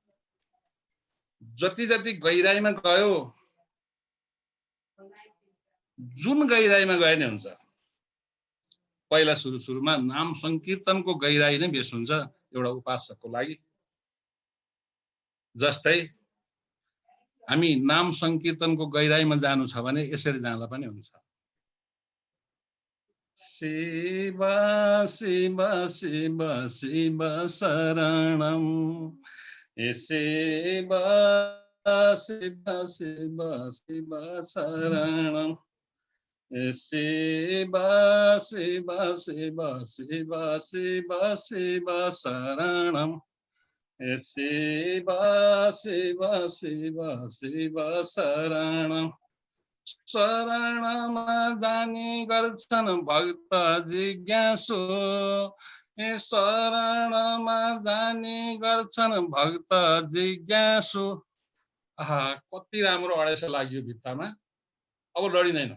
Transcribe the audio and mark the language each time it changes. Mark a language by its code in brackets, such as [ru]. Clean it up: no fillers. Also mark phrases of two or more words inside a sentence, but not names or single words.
[ne] जति गहिराइमा गयो, जुन गहिराइमा गए नै हुन्छ। पहिला सुरुमा नाम संकीर्तनको गहिराई नै बेस हुन्छ एउटा उपासकको लागि। जस्तै हामी नाम संकीर्तनको गहिराइमा जानु छ भने यसरी जाँदा पनि हुन्छ। [sa] शिव शिव शिव शिव शरणम, शिव शिव शिव शिव शरणम, शिव शिव शिव शिव शिव शिव शरणम, शिव शिव शिव शिव शरणम। [ne] शरणमा जाने गर्छन् भक्त जिज्ञासु, शरणमा जाने गर्छन् भक्त जिज्ञासु। कति राम्रो अडेस लाग्यो भित्तामा, अब लडिँदैन।